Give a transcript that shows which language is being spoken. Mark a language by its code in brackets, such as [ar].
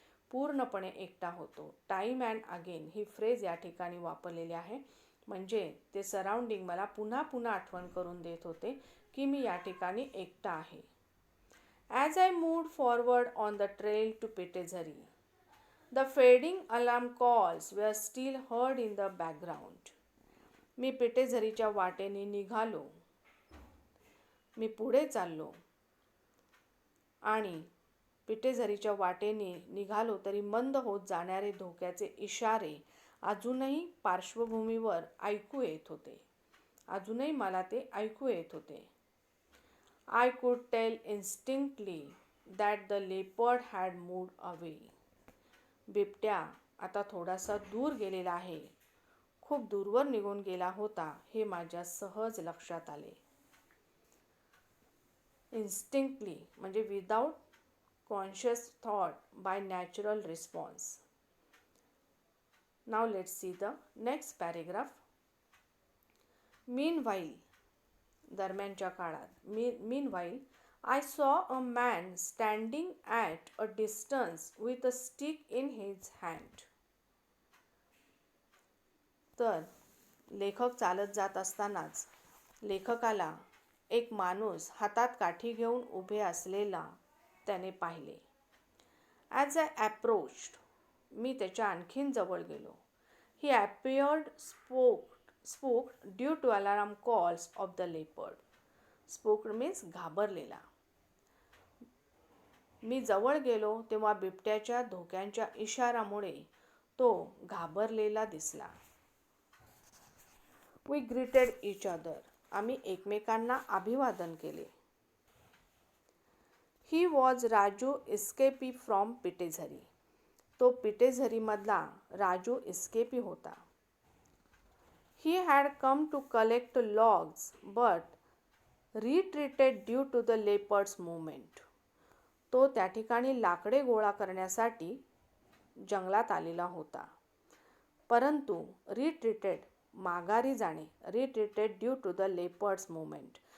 [mr] पूर्णपणे एकटा होतो. [en] time and again [mr] he phrase या ठिकाणी वापरलेली आहे. म्हणजे ते सराउंडिंग मला पुन्हा आठवण करून देत होते की मी या ठिकाणी एकटा आहे. [en] As I moved forward on the trail to Petezhari, the fading alarm calls were still heard in the background. [mr] मी पेटेझरीच्या वाटेने निघालो. मी पुढे चाललो आणि पेटेझरीच्या वाटेने निघालो तरी मंद होत जाणारे धोक्याचे इशारे अजूनही पार्श्वभूमीवर ऐकू येत होते. अजूनही मला ते ऐकू येत होते. [en] I could tell instinctively that the leopard had moved away. [mr] बिबट्या आता थोडासा दूर गेलेला आहे. खूप दूरवर निघून गेला होता हे माझ्या सहज लक्षात आले. [en] Instinctively म्हणजे without conscious thought, by natural response. Now let's see the next paragraph. Meanwhile, [mr] दरम्यानच्या काळात, [en] meanwhile, I saw a man standing at a distance with a stick in his hand. [mr] तर लेखक चालत जात असतानाच लेखकाला एक माणूस हातात काठी घेऊन उभे असलेला त्याने पाहिले. [en] As I approached, [mr] मी त्याच्या आणखीन जवळ गेलो. [en] He appeared spooked due to alarm calls of the leopard. Spooked means घाबरलेला. [mr] मी जवळ गेलो तेव्हा बिबट्याच्या धोक्यांच्या इशारामुळे तो घाबरलेला दिसला. [en] We greeted each other. [mr] आम्ही एकमेकांना अभिवादन केले. [en] He was Raju escapee from Petezhari. [mr] तो पिटेझरीमधला राजू इस्केपी होता. [en] He had come to collect logs but retreated due to the leopard's movement. [mr] तो त्या ठिकाणी लाकडे गोळा करण्यासाठी जंगलात आलेला होता. परंतु [en] retreated [mr] माघारी जाणे, [en] retreated due to the leopard's movement